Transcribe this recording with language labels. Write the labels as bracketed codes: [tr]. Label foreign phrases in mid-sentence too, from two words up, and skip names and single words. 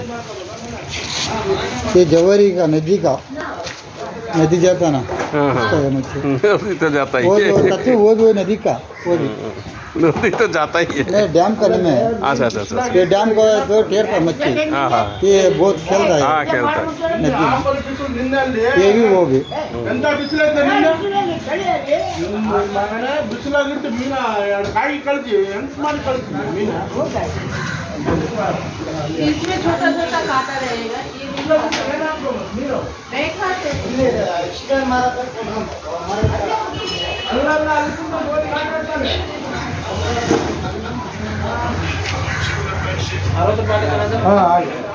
[hi] ये जवारी का नदी जाता ना हाँ हाँ उसका है मच्छी नदी तो जाता ही वो है जो सच्ची वो भी नदी का वो भी नदी तो जाता ही है नहीं डैम का नहीं है अच्छा अच्छा अच्छा ये डैम का जो टेर का मच्छी हाँ हाँ ये बहुत खेलता है हाँ खेलता है नदी में। ये भी वो भी [kn] ಎಂತ ಬಿಸಿಲೈತೆ ಬಿಸಿಲಾಗಿಟ್ಟು ಮೀನ ಕಾಯಿ ಕಳ್ಸಿ ಎಂತ ಮಾಡಿ ಕಳ್ಸಿ ಮೀನ [hi] इसमें छोटा छोटा कांटा रहेगा ये नहीं खाते हाँ आ गया।